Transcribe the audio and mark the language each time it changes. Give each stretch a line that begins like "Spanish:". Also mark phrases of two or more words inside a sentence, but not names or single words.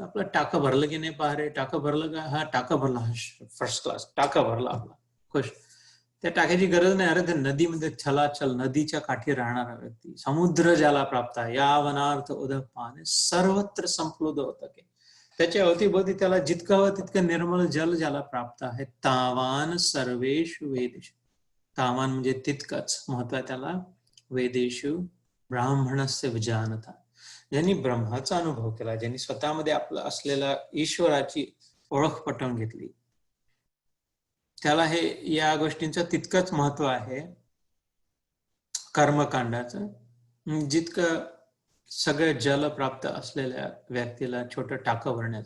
Marathi: आपलं टाकं भरलं की नाही, पहा टाकं भरलं का, हा टाकं भरला, फर्स्ट क्लास टाकं भरला आपला, खुश. त्या टाक्याची गरज नाही. अरे ते नदीमध्ये छलाछल नदीच्या काठी राहणारा व्यक्ती, समुद्र ज्याला प्राप्त आहे,
Sanskrit: या वनार्थ उदक पाने सर्वत्र संप्लुत
Marathi: होतं की त्याच्या अवतीभोवती त्याला जितकं हवं तितकं निर्मल जल ज्याला प्राप्त आहे,
Sanskrit: तावान सर्वेषु वेदेषु.
Marathi: तावान म्हणजे तितकंच महत्व आहे त्याला.
Sanskrit: वेदेषु ब्राह्मणस्य विजानता,
Marathi: ज्यांनी ब्रह्माचा अनुभव केला, ज्यांनी स्वतःमध्ये आपलं असलेला ईश्वराची ओळख पटवून घेतली, त्याला हे या गोष्टींचं तितकंच महत्व आहे. कर्मकांडाचं जितकं सगळं जल प्राप्त असलेल्या व्यक्तीला छोटं टाकं भरण्याचं.